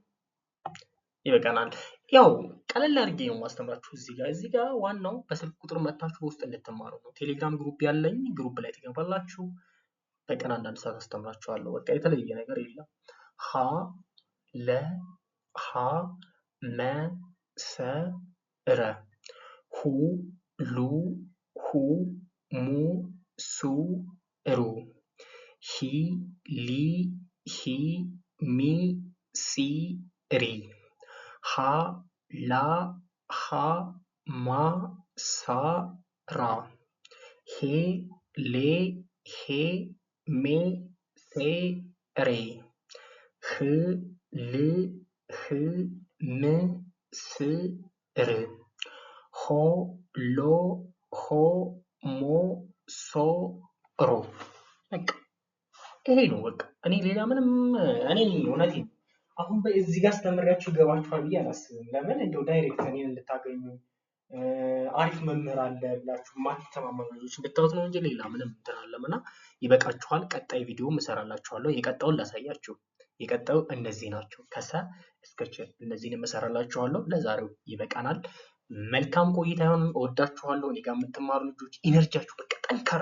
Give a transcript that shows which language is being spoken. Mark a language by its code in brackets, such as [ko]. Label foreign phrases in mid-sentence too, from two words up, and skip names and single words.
[am] ይበቃናል። ያው ቀለል አድርጌ ነው ማስተምራችሁ። እዚህ ጋር ዋናው በስልክ ቁጥር መታችሁ በውስጥ እንድትማሩ ነው። ቴሌግራም ግሩፕ ያለኝ ግሩፕ ላይ ትገባላችሁ። በቀን አንዳንድ ሰዓት አስተምራችኋለሁ። በቃ የተለየ ነገር የለም። ሀ ለ ሀ መ ሰ ረ ሁ ሉ ሁ ሙ ሱ ሩ ሂ ሊ ሂ ሚ ሲ ሪ ሀ ላ ሀ ማ ሳ ራ ሄ ሌ ሄ ሜ ሴ ሬ ህ ል ህ ም ስ ር ሆ ሎ ሆ ሞ ሶ ሮ በቃ ይሄ ነው። በቃ እኔ ሌላ ምንም እኔ እውነቴን አሁን በዚህ ጋር አስተምሪያችሁ ይገባችኋል ብዬ አላስብም። ለምን እንደው ዳይሬክት እኔን እንድታገኙ አሪፍ መምህር አለ ብላችሁ ማትተማመኑ ልጆች እንድታዩት ነው እንጂ ሌላ ምንም እንትን አለምና ይበቃችኋል። ቀጣይ ቪዲዮ እሰራላችኋለሁ። የቀጣውን ላሳያችሁ። የቀጣዩ እነዚህ ናቸው። ከሰ እስከ ቸ እነዚህን እሰራላችኋለሁ። ለዛሬው ይበቃናል። መልካም ቆይታ ይሁን። እወዳችኋለሁ። እኔ ጋር የምትማሩ ልጆች ኢነርጂያችሁ በቃ ጠንካራ